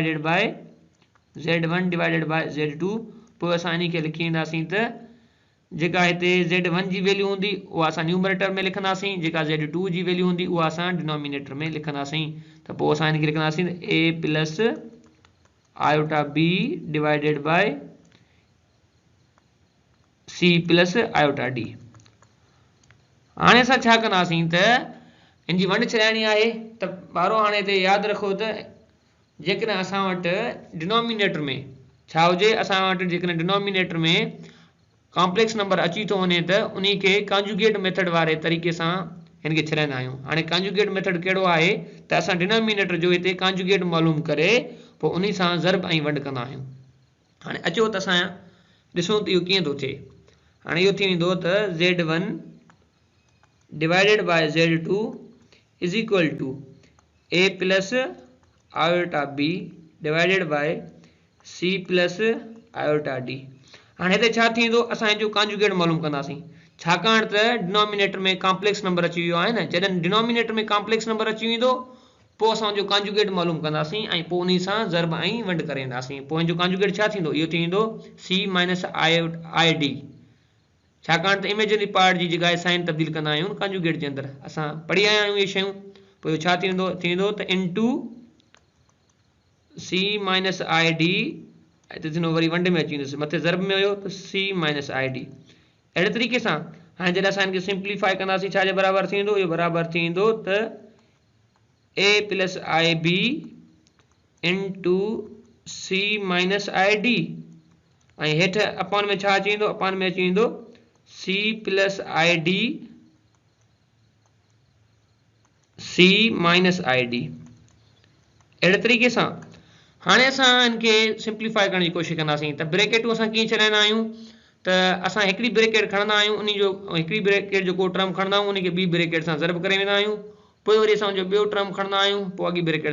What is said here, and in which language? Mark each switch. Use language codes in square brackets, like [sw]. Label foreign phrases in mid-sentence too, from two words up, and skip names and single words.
[en] divided by [sd] Z2 पोइ असां इन खे लिखी ईंदासीं त जेका हिते Z1 जी वैल्यू हूंदी उहा असां न्यूमरेटर में लिखंदासीं जेका Z2 जी वैल्यू हूंदी उहा असां डिनोमिनेटर में लिखंदासीं त पोइ असां इन खे लिखंदासीं [en] a plus iota b divided by c plus iota d [sd] हाणे असां छा कंदासीं त इन जी वंड छॾाइणी आहे त ॿारो हाणे हिते यादि रखो त जेकॾहिं असां वटि डिनोमिनेटर में छा हुजे असां वटि जेकॾहिं डिनोमिनेटर में [en] complex number [sd] अची थो वञे त उन खे [en] conjugate method [sd] वारे तरीक़े सां हिन खे छॾाईंदा आहियूं हाणे [en] conjugate method [sd] कहिड़ो आहे त असां डिनोमिनेटर जो हिते कॉन्जुगेट मालूम करे पोइ उन सां ज़रब ऐं वंड कंदा आहियूं हाणे अचो त असां ॾिसूं त इहो कीअं थो थिए हाणे इहो थी वेंदो त [en] Z1 divided by Z2 is equal to a plus iota b divided by c plus iota d [sd] हाणे हिते छा थींदो असां हिन जो कॉन्जुगेट मालूम कंदासीं छाकाणि त डिनोमिनेटर में [en] complex number [sd] अची वियो आहे न जॾहिं डिनोमिनेटर में [en] complex number [sd] अची वेंदो पोइ असां जो कॉन्जुगेट मालूम कंदासीं ऐं पोइ उन सां ज़रब ऐं वंड करे ईंदासीं पोइ हिन जो कॉन्जुगेट छा थींदो इहो थींदो [en] c minus id [sd] छाकाणि त [en] imaginary part [sd] जी जॻह साइन तब्दील कंदा आहियूं कॉन्जुगेट जे अंदरि असां पढ़ी आया आहियूं इहे शयूं पोइ छा थींदो त इनटू [en] c minus id [sd] हिते थींदो वरी वंड में अची वेंदुसि मथे ज़रब में हुयो त [en] c minus id [sd] अहिड़े तरीक़े सां हाणे जॾहिं असां हिनखे सिंप्लीफाई कंदासीं छाजे बराबरि थींदो इहो बराबरि थींदो त [en] a plus ib into c minus id [sd] ऐं हेठि अपॉन में छा अची वेंदो अपॉन में अची वेंदो [en] c plus id c minus id [sd] अहिड़े तरीक़े सां हाणे असां इनखे सिंप्लीफाई करण जी कोशिशि कंदासीं त ब्रैकेटूं असां कीअं छॾाईंदा आहियूं त असां हिकिड़ी ब्रैकेट खणंदा आहियूं उन जो हिकिड़ी ब्रैकेट जो को टर्म खणंदा आहियूं उनखे ॿी ब्रैकेट सां ज़रब करे वेंदा आहियूं पोइ वरी असां जो ॿियो टर्म खणंदा आहियूं पोइ अॻी ब्रैकेट